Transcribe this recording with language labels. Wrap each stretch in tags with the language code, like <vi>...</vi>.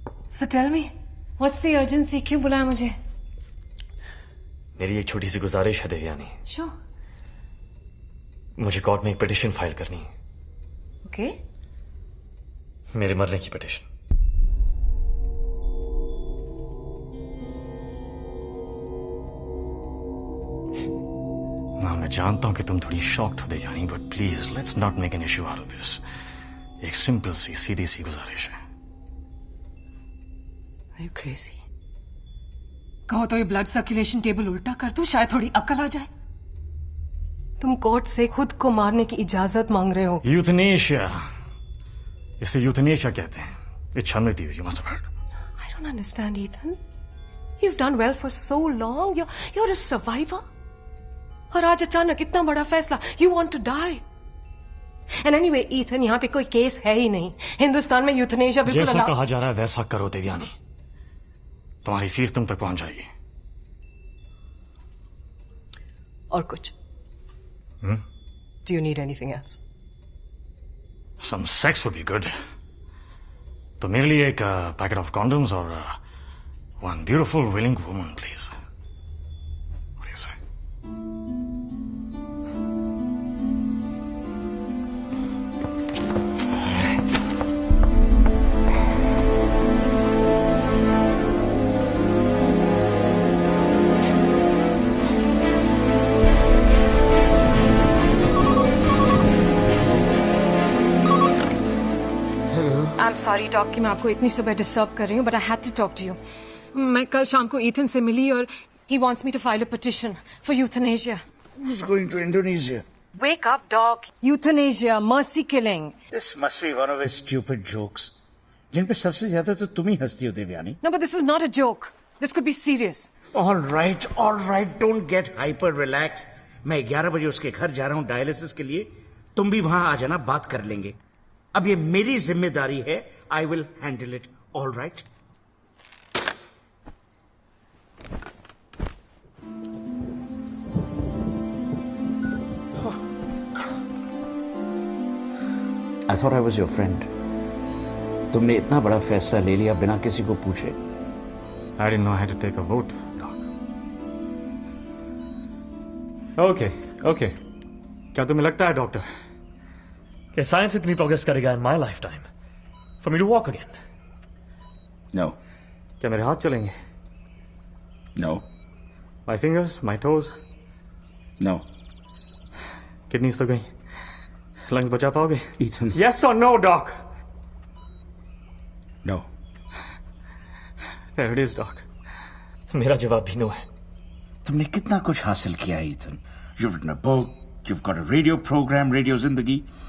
<en>So tell me, what's the urgency?</en> <hi>क्यों बुलाया मुझे? मेरी एक छोटी सी गुजारिश है देवयानी।</hi> <en>Sure.</en> <hi>मुझे कोर्ट में एक पिटिशन फाइल करनी है।</hi> <en>Okay.</en> <hi>मेरे मरने की पिटिशन। ना मैं जानता हूं कि तुम थोड़ी शॉक्ड हो Devyani,</hi> <en>But please let's not make an issue out of this.</en> <hi>एक सिंपल सी सीधी सी गुजारिश है।</hi> <en>Are you crazy?</en> <hi>कहो तो ये ब्लड सर्कुलेशन टेबल उल्टा कर दूं, शायद थोड़ी अकल आ जाए। तुम कोर्ट से खुद को मारने की इजाजत मांग रहे हो। यूथनेशिया, इसे यूथनेशिया कहते हैं।</hi> <en>It's मृत्यु, you must have heard. I don't understand, Ethan. You've done well for so long. You're a survivor.</en> <hi>और आज अचानक इतना बड़ा फैसला।</hi> <en>You want to die. And anyway,</en> <hi>Ethan, यहाँ पे कोई केस है ही नहीं। हिंदुस्तान में यूथनेशिया बिल्कुल जैसा</hi> <en>allowed-</en> <hi>कहा जा रहा है वैसा करो देवयानी। तुम्हारी फीस तुम तक पहुंच जाएगी। और कुछ?</hi> <en>Do you need anything else? Some sex would be good.</en> <hi>तो मेरे लिए एक</hi> <en>Packet of condoms और one beautiful willing woman, please. What do you say? I'm sorry, doc,</en> <hi>कि मैं आपको इतनी सुबह डिस्टर्ब कर रही हूँ,</hi> <en>but I had to talk to you.</en> <hi>मैं कल शाम को ईथन से मिली और</hi> <en>he wants me to file a petition for euthanasia. Who's going to Indonesia? Wake up, dog. Euthanasia, mercy killing. This must be one of his stupid jokes.</en> <hi>जिन पे सबसे ज्यादा तो तुम ही हंसती हो Devyani.</hi> <en>No, but this is not a joke. This could be serious. All right, don't get hyper, relax.</en> <hi>मैं 11 बजे उसके घर जा रहा हूँ डायलिसिस के लिए। तुम भी वहां आ जाना, बात कर लेंगे। अब ये मेरी जिम्मेदारी है।</hi> <en>I will handle it. All right? I thought I was your friend.</en> <hi>तुमने इतना बड़ा फैसला ले लिया बिना किसी को पूछे।</hi> <en>I didn't know I had to take a vote, Doc. Okay.</en> <hi>क्या तुम्हें लगता है डॉक्टर कि साइंस इतनी प्रोग्रेस करेगा</hi> <en>in my lifetime for me to walk again? No.</en> <hi>क्या मेरे हाथ चलेंगे?</hi> <en>No. My fingers, my toes, No.</en> <hi>Kidneys तो गई, लंग्स बचा पाओगे?</hi> <en>Ethan. Yes or no, Doc? No. There it is, Doc.</en> <hi>मेरा जवाब भी नो है। तुमने कितना कुछ हासिल किया Ethan.</hi> <en>You've written a book, you've got a radio program, radio जिंदगी।</en>